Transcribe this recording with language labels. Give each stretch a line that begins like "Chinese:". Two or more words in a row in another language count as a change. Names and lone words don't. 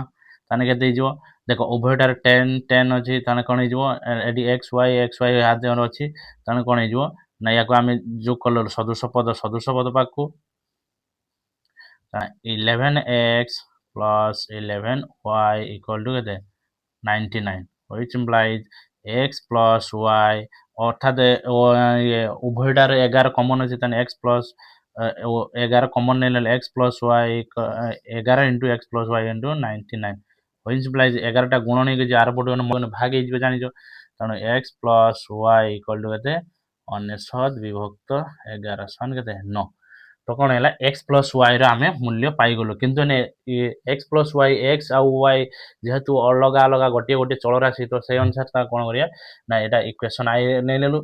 Odia: ତାହେଲେ କେତେ ହେଇଯିବ, ଦେଖ ଉଭୟଟାରେ 10 10 ଅଛି, ତାହେଲେ କ'ଣ ହେଇଯିବ, ଏଠି x y ହାତରେ ଅଛି, ତାହେଲେ କ'ଣ ହେଇଯିବ ନା ୟାକୁ ଆମେ ଯୋଗ କଲୁ ସଦୃଶ ପଦ ପାଖକୁ 11x ପ୍ଲସ୍ 11y
English: equal to
Odia: କେତେ 99,
English: which implies
Odia: x ପ୍ଲସ୍ y, ଅର୍ଥାତ୍ ଉଭୟଟାରେ 11 କମନ୍ ଅଛି, ତାହେଲେ x ପ୍ଲସ୍ 11 କମନ୍ ନେଲେ x ପ୍ଲସ୍ y 11 ଇଣ୍ଟୁ x ପ୍ଲସ୍ y ଇଣ୍ଟୁ 99,
English: which implies
Odia: 11ଟା ଗୁଣ ନେଇକି ଆର ପଟୁ ଭାଗ ହେଇଯିବ ଜାଣିଛ। ତେଣୁ x ପ୍ଲସ୍ y
English: equal to
Odia: କେତେ 99 ବିଭକ୍ତ 11 ସମାନ କେତେ 9। ତ କ'ଣ ହେଲା, x ପ୍ଲସ୍ ୱାଇର ଆମେ ମୂଲ୍ୟ ପାଇଗଲୁ। କିନ୍ତୁ x ପ୍ଲସ୍ ୱାଇ, x ଆଉ y ଯେହେତୁ ଅଲଗା ଅଲଗା ଗୋଟିଏ ଚଳରାଶି, ତ ସେଇ ଅନୁସାରେ ତାକୁ କ'ଣ କରିବା ନା ଏଇଟା ଇକ୍ୱେସନ୍ ଆଇ ନେଇନେଲୁ।